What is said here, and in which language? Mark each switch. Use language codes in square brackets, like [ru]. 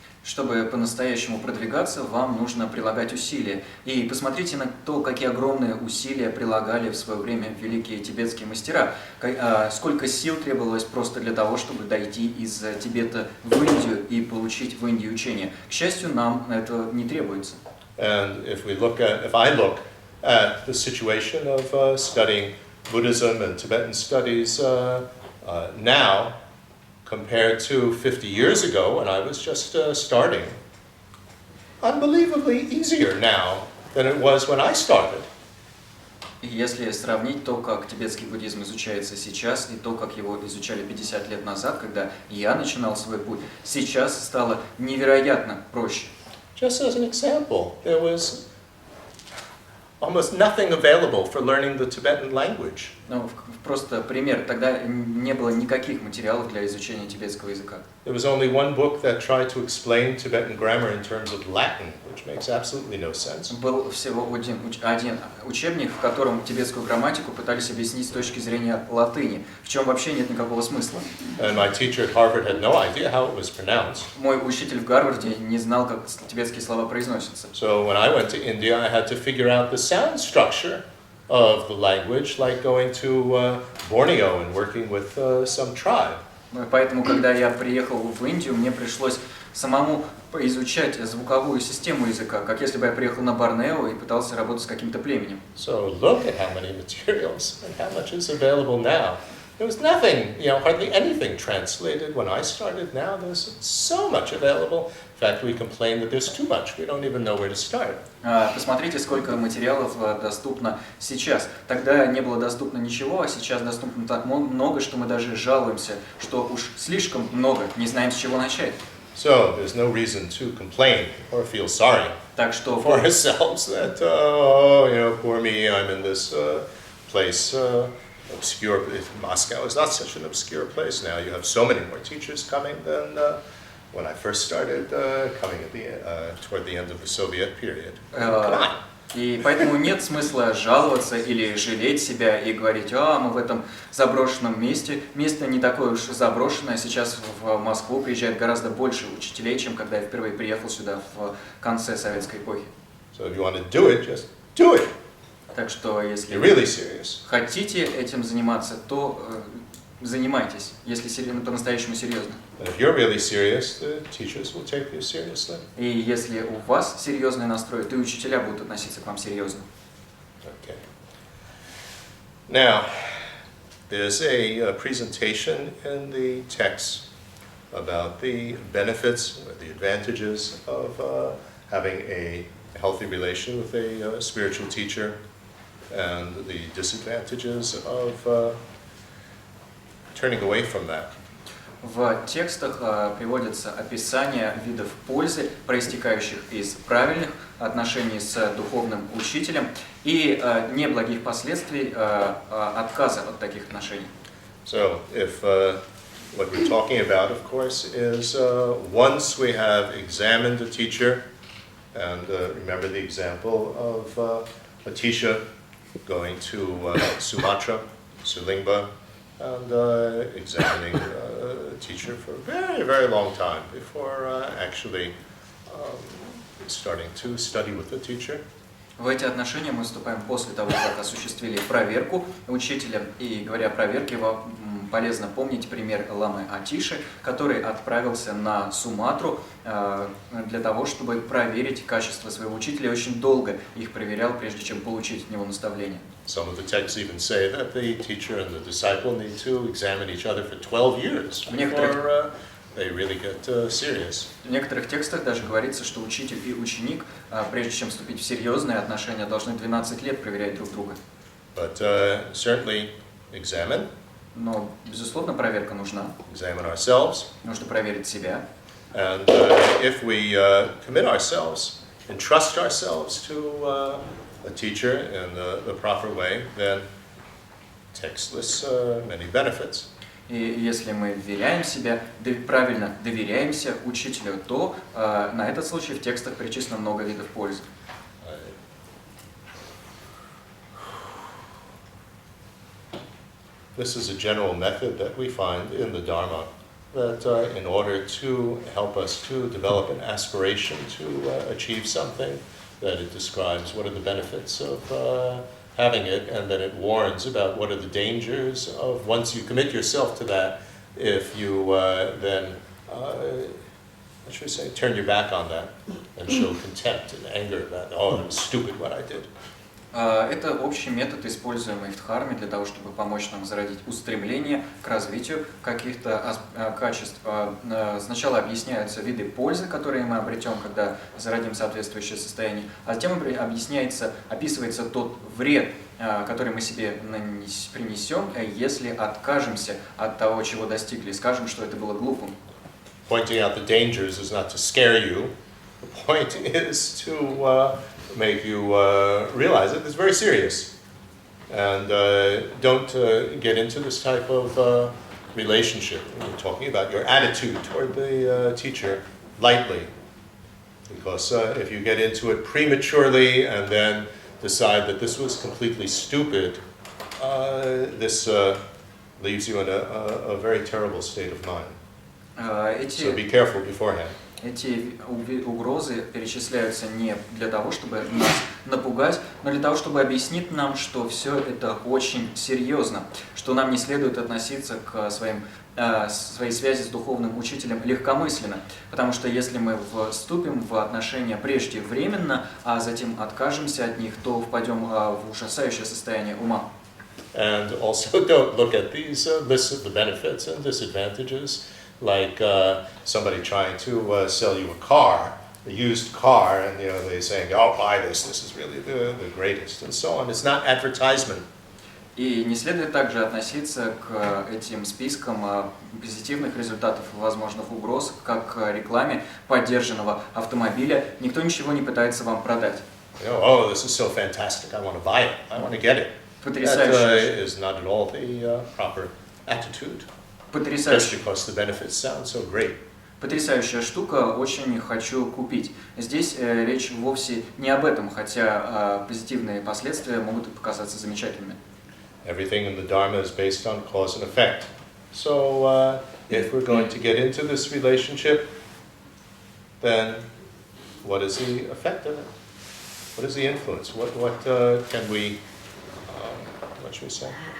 [ru] Чтобы по-настоящему продвигаться, вам нужно прилагать усилия. И посмотрите на то, какие огромные усилия прилагали в свое время великие тибетские мастера. Сколько сил требовалось просто для того, чтобы дойти из Тибета в Индию и получить в Индии учение. К счастью, нам этого не требуется. [en] And if I look at the situation of studying Buddhism and Tibetan studies now, compared to 50 years ago when I was just starting, unbelievably easier now than it was when I started. [ru] И если сравнить то, как тибетский буддизм изучается сейчас, и то, как его изучали 50 лет назад, когда я начинал свой путь, сейчас стало невероятно проще. [en] Just as an example, there was almost nothing available for learning the Tibetan language. [ru] Ну, просто пример. Тогда не было никаких материалов для изучения тибетского языка. [en] There was only one book that tried to explain Tibetan grammar in terms of Latin, which makes absolutely no sense. [ru] Был всего один учебник, в котором тибетскую грамматику пытались объяснить с точки зрения латыни, в чем вообще нет никакого смысла. [en] And my teacher at Harvard had no idea how it was pronounced. [ru] Мой учитель в Гарварде не знал, как тибетские слова произносятся. [en] So when I went to India, I had to figure out the sound structure of the language, like going to Borneo and working with some tribe. [ru] Поэтому, когда я приехал в Индию, мне пришлось самому изучать звуковую систему языка, как если бы я приехал на Борнео и пытался работать с каким-то племенем. [en] So look at how many materials and how much is available now. There was nothing, hardly anything translated when I started. Now there's so much available. In fact, we complain that there's too much. We don't even know where to start. [ru] Посмотрите, сколько материалов доступно сейчас. Тогда не было доступно ничего, а сейчас доступно так много, что мы даже жалуемся, что уж слишком много, не знаем, с чего начать. [en] So there's no reason to complain or feel sorry [ru] Так что [en] for ourselves that, poor me, I'm in this place, obscure. Moscow is not such an obscure place now. You have so many more teachers coming than when I first started coming toward the end of the Soviet period. Come on. [ru] И поэтому нет смысла жаловаться или жалеть себя и говорить, мы в этом заброшенном месте. Место не такое уж заброшенное. Сейчас в Москву приезжает гораздо больше учителей, чем когда я впервые приехал сюда в конце советской эпохи. [en] So if you want to do it, just do it. [ru] Так что если [en] You're really serious. [ru] хотите этим заниматься, то занимайтесь, если по-настоящему серьезно. [en] And if you're really serious, the teachers will take you seriously. [ru] И если у вас серьезный настрой, то и учителя будут относиться к вам серьезно. [en] Okay. Now, there's a presentation in the text about the benefits or the advantages of having a healthy relation with a spiritual teacher and the disadvantages of turning away from that. [ru] В текстах приводятся описания видов пользы, проистекающих из правильных отношений с духовным учителем, и неблагих последствий отказа от таких отношений. [en] So, if what we're talking about, of course, is once we have examined a teacher, and remember the example of Atisha going to Sumatra, Sulingba, and examining a teacher for a very, very long time before actually starting to study with the teacher. [ru] В эти отношения мы вступаем после того, как осуществили проверку учителя. И говоря о проверке, полезно помнить пример ламы Атиши, который отправился на Суматру для того, чтобы проверить качество своего учителя. Очень долго их проверял, прежде чем получить от него наставление. [en] Some of the texts even say that the teacher and the disciple need to examine each other for 12 years before they really get serious. [ru] В некоторых текстах даже говорится, что учитель и ученик, прежде чем вступить в серьезные отношения, должны 12 лет проверять друг друга. [en] But certainly examine. [ru] Но, безусловно, проверка нужна. [en] Examine ourselves. [ru] Нужно проверить себя. [en] And if we commit ourselves and trust ourselves to a teacher in the proper way, then text lists many benefits. [ru] И если мы вверяем себя, правильно доверяемся учителю, то на этот случай в текстах перечислено много видов пользы. [en] This is a general method that we find in the Dharma. that in order to help us to develop an aspiration to achieve something, that it describes what are the benefits of having it, and then it warns about what are the dangers of once you commit yourself to that, if you then, what should I say, turn your back on that and show contempt and anger about, oh, it was stupid what I did. [ru] Это общий метод, используемый в Дхарме для того, чтобы помочь нам зародить устремление к развитию каких-то качеств. Сначала объясняются виды пользы, которые мы обретем, когда зародим соответствующее состояние, а затем описывается тот вред, который мы себе принесем, если откажемся от того, чего достигли, скажем, что это было глупым. [en] Pointing out the dangers is not to scare you. The point is to make you realize that it's very serious. And don't get into this type of relationship. We're talking about your attitude toward the teacher lightly. Because if you get into it prematurely and then decide that this was completely stupid, this leaves you in a very terrible state of mind. So be careful beforehand. [ru] Эти угрозы перечисляются не для того, чтобы нас напугать, но для того, чтобы объяснить нам, что все это очень серьезно, что нам не следует относиться к своей связи с духовным учителем легкомысленно, потому что если мы вступим в отношения преждевременно, а затем откажемся от них, то впадем в ужасающее состояние ума. [en] And also don't look at these lists of the benefits and disadvantages like somebody trying to sell you a car, a used car, and they're saying, "Oh, buy this. This is really the greatest," and so on. It's not advertisement. [ru] И не следует также относиться к этим спискам позитивных результатов и возможных угроз, как к рекламе подержанного автомобиля. Никто ничего не пытается вам продать. [en] Oh, this is so fantastic! I want to buy it. I want to get it. That is not at all the proper attitude. Just because the benefits sound so great. [ru] Потрясающая штука, очень хочу купить. Здесь речь вовсе не об этом, хотя позитивные последствия могут показаться замечательными. [en] Everything in the Dharma is based on cause and effect. So if we're going to get into this relationship, then what is the effect of it? What is the influence? What can we, what should we say?